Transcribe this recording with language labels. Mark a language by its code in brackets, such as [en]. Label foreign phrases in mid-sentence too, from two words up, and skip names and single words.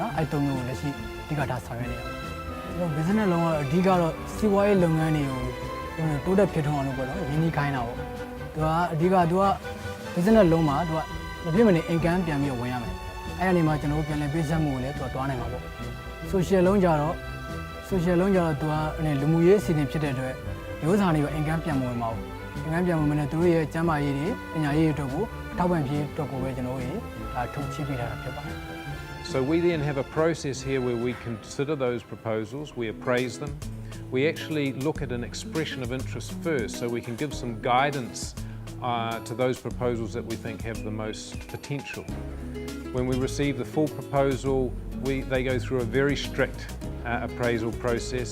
[my] နော်အဲ့တုံးမျိုးကိုလက်ရှိအဓိကထားဆောင်ရွက်နေရတယ်ကျွန်တော် business လုံးကအဓိကတော့စီးပွားရေးလုပ်ငန်းတွေကိုတိုးတက်ဖြစ်ထွန်းအောင်လုပ်ပေါ့နော်ရင်းနှီးခိုင်းတာပေါ့သူကအဓိကသူက business လုံးမှာသူကမဖြစ်မနေ income ပြန်ပြီးဝင်ရမယ်အဲ့ဒီနေမှာကျွန်တော်ပြန်လည်ပေးဆက်မှုကိုလည်းသူကတွားနိုင်မှာပေါ့ social လုံးကြတော့သူကလူမှုရေးအစီအစဉ်ဖြစ်တဲ့အတွက်မျိုးစာတွေပဲ income ပြန်ဝင်မှာပေါ့ income ပြန်ဝင်မယ်နဲ့သူတို့ရဲ့ကျန်းမာရေးတွေပညာရေးတွေအတွက်ကိုထောက်ပံ့ဖြည့်အတွက်ကိုပဲကျွန်တော်တို့ထုတ်ချိပေးထားတာဖြစ်ပါတယ် [en] So we then have a process here where we consider those proposals, we appraise them, we actually look at an expression of interest first so we can give some guidance to those proposals that we think have the most potential. When we receive the full proposal, they go through a very strict appraisal process.